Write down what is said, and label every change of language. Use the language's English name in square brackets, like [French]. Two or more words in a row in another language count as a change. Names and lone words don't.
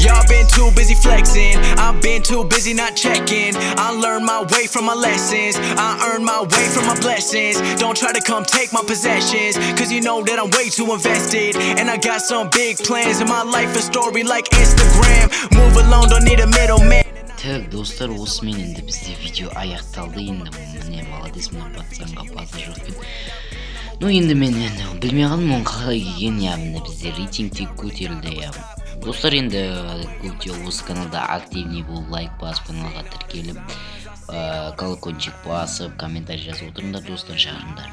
[English] Y'all been too busy flexing. I've been too busy not checking. I learned my way from my lessons. I earned my way from my blessings. Don't try to come take my possessions, cause you know that I'm way too invested. And I got some big plans in my life, a story like Instagram. Move alone, don't need a middleman. [Kazakh] Так, достар, осымен енді бізде видео аяқталды. Енді міне молодец, мына пацанға базар жоқ екен. Ну енді мен білмей қалдым оның қалай екенін, яғни бізде рейтингте көтерілді яғни. Достар, енді көпте осы каналда активный болып лайк басып каналға тіркеліп колокольчик басып комментарий жазып отырыңдар достар, шақырыңдар.